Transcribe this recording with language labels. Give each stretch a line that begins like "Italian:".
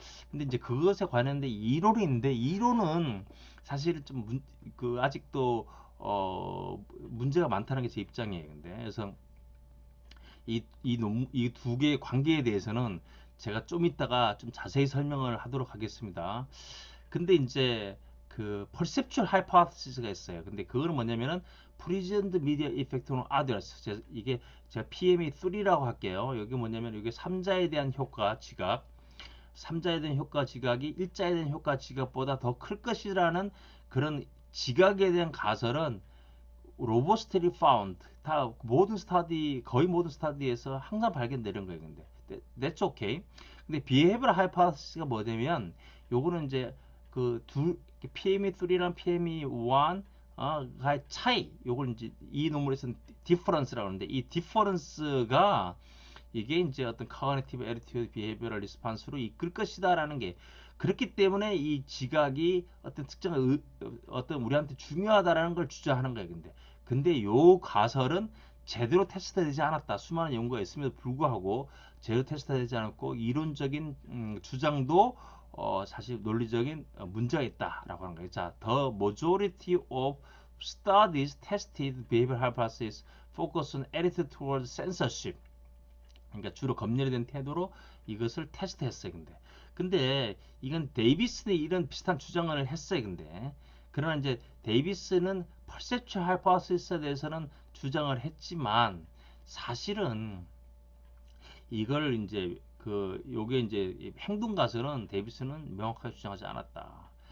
Korean: 근데 이제 그것에 관련된 이론이 있는데 이론은 사실 아직도 문제가 많다는 게 제 입장이에요. 그래서 이 두 개의 관계에 대해서는 제가 좀 이따가 좀 자세히 설명을 하도록 하겠습니다. 근데 이제 그 perceptual hypothesis가 있어요. 근데 그거는 뭐냐면은
English: present media effect on others.
Korean: 이게 제가 PME3라고 할게요. 여기 뭐냐면 이게 삼자에 대한 효과 지각, 삼자에 대한 효과 지각이 일자에 대한 효과 지각보다 더 클 것이라는 그런 지각에 대한 가설은 로버스트리 파운드 다 모든 스타디 거의 모든 스타디에서 항상 발견되는 거예요.
English: 근데 that's okay.
Korean: 근데 behavioral hypothesis가 뭐냐면 요거는 이제 그두 PME3랑 PME1 가의 차이 요걸 이제 이 논문에서는 difference라고 하는데 이 difference가 이게 이제 어떤 cognitive attitude behavioral response로 이끌 것이다라는 게 그렇기 때문에 이 지각이 어떤 특정한 어떤 우리한테 중요하다라는 걸 주장하는 거예요. 근데 요 가설은 제대로 테스트되지 않았다. 수많은 연구가 있음에도 불구하고 제대로 테스트되지 않았고 이론적인 주장도 사실 논리적인 문제가 있다라고 하는 거예요.
English: 자, the majority of studies tested behavior hypothesis focus on attitude towards censorship.
Korean: 그러니까 주로 검열에 대한 태도로 이것을 테스트했어요. 근데 이건 데이비스는 이런 비슷한 주장을 했어요. 그러나 이제 데이비스는 perceptual hypothesis에 대해서는 주장을 했지만 사실은 이걸 이제 요게 이제 행동 가설은 데이비스는 명확하게 주장하지 않았다.